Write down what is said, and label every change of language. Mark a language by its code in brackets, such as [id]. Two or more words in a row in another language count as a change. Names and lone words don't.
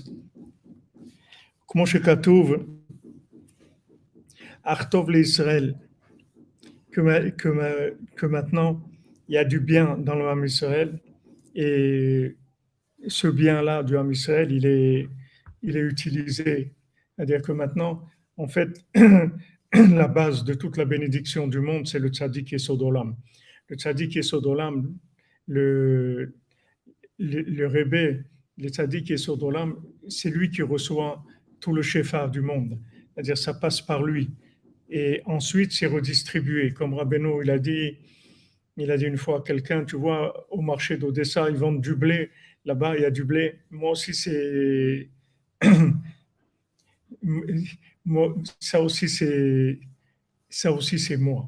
[fr] Comment chez Katouv, [he] אך טוב לישראל, [fr] que maintenant, il y a du bien dans le [he] עם ישראל, [fr] et ce bien-là du [he] עם ישראל, [fr] il est utilisé. C'est-à-dire que maintenant, en fait, la base de toute la bénédiction du monde, c'est le [he] צדיק יסוד עולם. [fr] Le [he] צדיק יסוד עולם, [fr] le Rebbe, le [he] צדיק יסוד עולם, [fr] c'est lui qui reçoit tout le shefa du monde. C'est-à-dire ça passe par lui. Et ensuite, c'est redistribué. Comme Rabbeinu, il a dit une fois à quelqu'un, tu vois, au marché d'Odessa, ils vendent du blé. Là-bas, il y a du blé. Moi aussi, c'est... ça aussi, c'est moi.